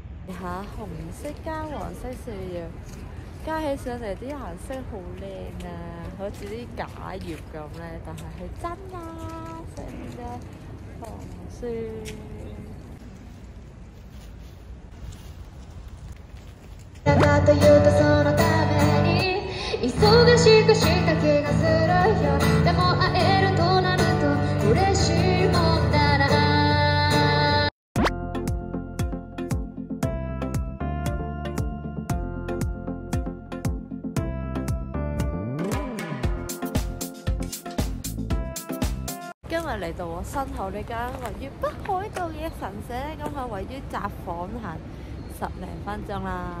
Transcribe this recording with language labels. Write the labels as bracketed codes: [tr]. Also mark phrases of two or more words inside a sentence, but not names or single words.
[yue] 下紅色加黃色樹葉，加起上嚟啲顏色好靚啊，好似啲假葉咁咧，但係係真啊，成隻紅樹。 [ja] というとそのために忙しくした気がするよ。でも会えるとなると嬉しいもんだな。 [yue] 今日嚟到我身後呢間位於北海道嘅神社咧，咁佢位於札幌行10零分鐘啦。